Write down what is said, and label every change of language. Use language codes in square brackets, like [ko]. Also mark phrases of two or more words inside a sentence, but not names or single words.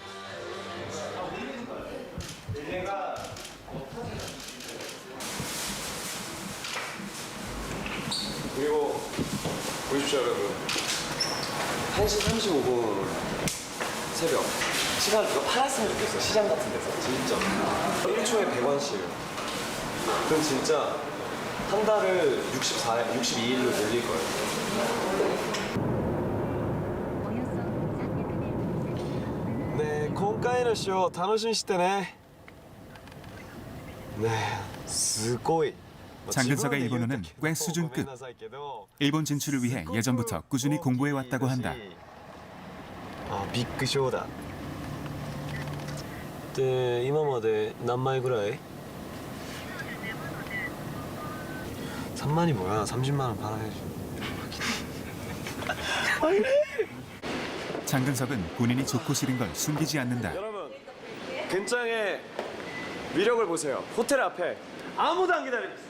[ko] 그리고 보십시오 여러분. 1시 35분 새벽 시간 누가 팔았으면 좋겠어. 시장 같은 데서. 진짜. 1초에 100원씩. 그럼 진짜 한 달을 62일로 늘릴 거예요. [ja] およそ300メートル先 네, 今回のショー楽しみにしてね. 네, すごい. [ko] 장근석의 일본어는 꽤 수준급. 일본 진출을 위해 예전부터 꾸준히 공부해왔다고 한다. [ja] 아, 빅 ショーだ. で、今まで何枚ぐらい? [ko] 3만이 뭐야? 30만 원 팔아야지. 장근석은 본인이 좋고 싫은 걸 숨기지 않는다. 여러분, 근장의 위력을 보세요. 호텔 앞에 아무도 안 기다리고 있어.